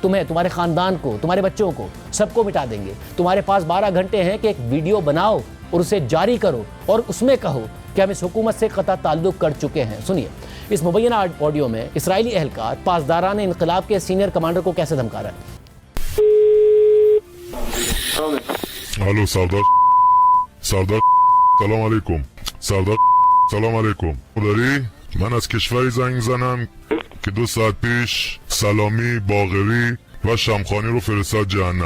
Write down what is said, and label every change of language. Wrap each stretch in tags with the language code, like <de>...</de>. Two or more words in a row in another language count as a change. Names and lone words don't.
<ur>تمہیں، تمہارے خاندان کو، تمہارے بچوں کو، سب کو مٹا دیں گے۔ تمہارے پاس 12 گھنٹے ہیں کہ ایک ویڈیو بناؤ اور اسے جاری کرو اور اس میں کہو کہ ہم اس حکومت سے قطع تعلق کر چکے ہیں. سنیے اس مبینہ آڈیو میں اسرائیلی اہلکار پاسداران انقلاب کے سینئر کمانڈر کو کیسے دھمکا رہا ہے.</ur> <fa>الو سردار سلام علیکم. سردار سلام علیکم. داری من از کشوری زنگ زنم که 2 ساعت پیش سلامی، باقری و شمخانی رو فرستاد جهنم.</fa>